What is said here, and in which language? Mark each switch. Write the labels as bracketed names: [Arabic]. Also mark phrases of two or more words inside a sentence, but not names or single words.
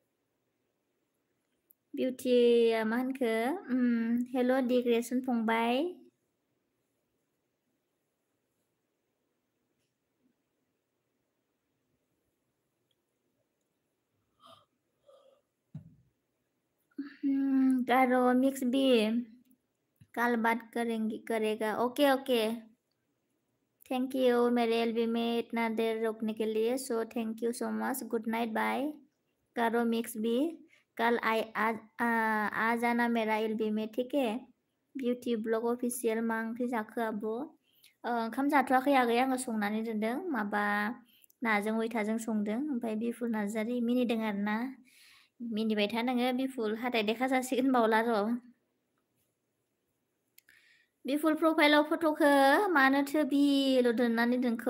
[Bodo] बिउटिया मा होनखो हेल' डिग्रेसन फंबाय। [Hindi] गारो मिक्स बी कल बात करेगा। [English] okay thank you [Hindi] मेरे एलबी में इतना देर रोकने के लिए। [English] so thank you so much, good night bye. [Hindi] गारो मिक्स बी कल आ जाना मेरा एलबी में, ठीक है? [Bodo] बिउटि ब्लग अफिसियल। मा ओंख्रि जाखो आब'? ओंखाम जाथ'वाखै आगै, आङो संनानै दोनदों, माबा नाजों मैथाजों संदों। ओमफ्राय बिपुल नार्जारि मिनिदों आरोना। मिनिबाय था नोङो बिपुल, हाथाय देखा जासिगोन बावला र'। बिपुल प्रफाइलाव फट'खौ मानोथो बिल' दोननानै दोनखो?